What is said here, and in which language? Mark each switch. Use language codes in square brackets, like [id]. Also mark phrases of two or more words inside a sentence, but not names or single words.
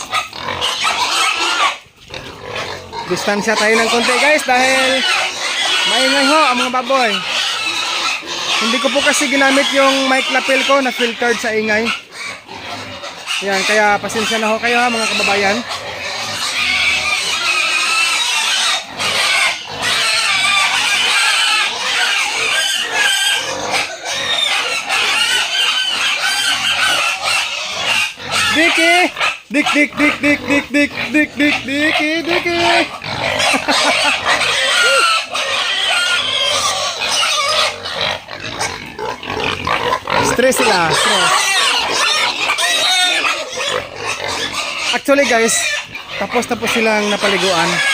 [tl] Distansya tayo ng konti guys dahil maingay ho ang mga baboy. Hindi ko po kasi ginamit yung [en] mic lapel [tl] ko na filtered sa ingay. Ayan, kaya pasensya na ho kayo ha mga kababayan. Diki! Dik dik dik dik dik dik dik dik diki diki. Stress sila, stress. [en] Actually guys, [tl] tapos silang napaliguan.